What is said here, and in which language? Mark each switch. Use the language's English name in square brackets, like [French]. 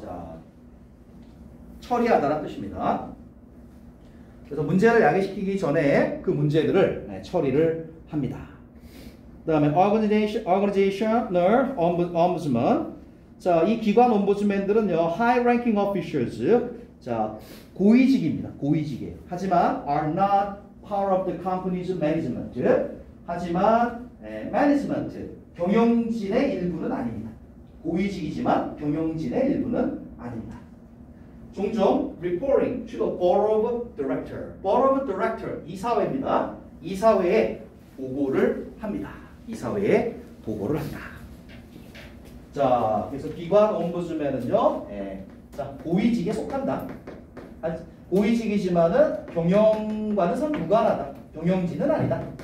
[Korean] 자, 처리하다는 뜻입니다. 그래서 문제를 야기시키기 전에 그 문제들을 처리를 합니다. 그 다음에 [English] organizational ombudsman. [Korean] 자, 이 기관 옴부즈맨들은요, [English] high ranking officials. [Korean] 자, 고위직입니다. 고위직이에요. 하지만 [English] are not part of the company's management. [Korean] 하지만 management, 경영진의 일부는 아닙니다. 고위직이지만 경영진의 일부는 아닙니다. 종종 [English] reporting to the board of director. board of director, [Korean] 이사회입니다. 이사회에 보고를 합니다. 이사회에 보고를 한다. 자, 그래서 기관 옴부즈맨은요, 고위직에 속한다. 고위직이지만은 경영과는 무관하다. 경영진은 아니다.